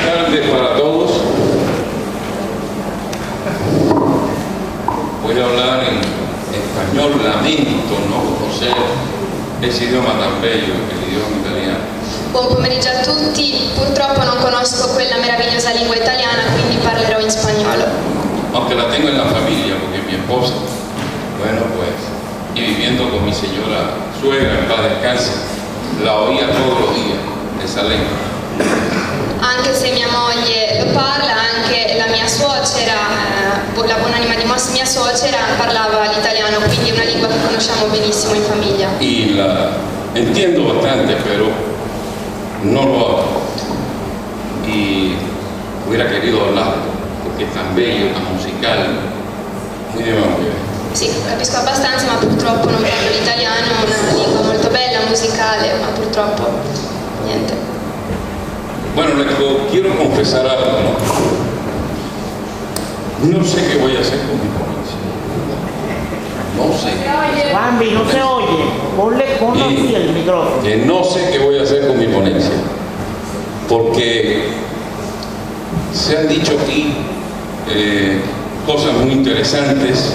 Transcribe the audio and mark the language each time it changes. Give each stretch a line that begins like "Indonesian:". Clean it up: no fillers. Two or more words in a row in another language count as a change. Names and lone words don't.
Spanish: tardes para todos. Voy a hablar en español, lamento no conocer ese idioma tan bello, el idioma italiano.
Italian: Buon pomeriggio a tutti, purtroppo non conosco quella meravigliosa lingua italiana, quindi parlerò in spagnolo.
Spanish: Aunque la tengo en la familia, porque mi esposa, bueno pues, y viviendo con mi señora suegra, en paz descanse, la oía todos los días, esa lengua.
Italian: Anche se mia moglie lo parla, anche la mia suocera, la buonanima di mia suocera parlava l'italiano, quindi è una lingua che conosciamo benissimo in famiglia.
Spanish: Y la entiendo bastante, pero no lo hablo. Y hubiera querido hablar, porque es tan bello, tan musical, muy de memoria.
Italian: Sì, capisco abbastanza, ma purtroppo non parlo l'italiano, è una lingua molto bella, musicale, ma purtroppo niente.
Spanish: Bueno, les quiero confesar algo, ¿no? No sé qué voy a hacer con mi ponencia. No sé. Bambi, no se oye. Ponlo aquí el micrófono. Que no sé qué voy a hacer con mi ponencia. Porque se han dicho aquí cosas muy interesantes.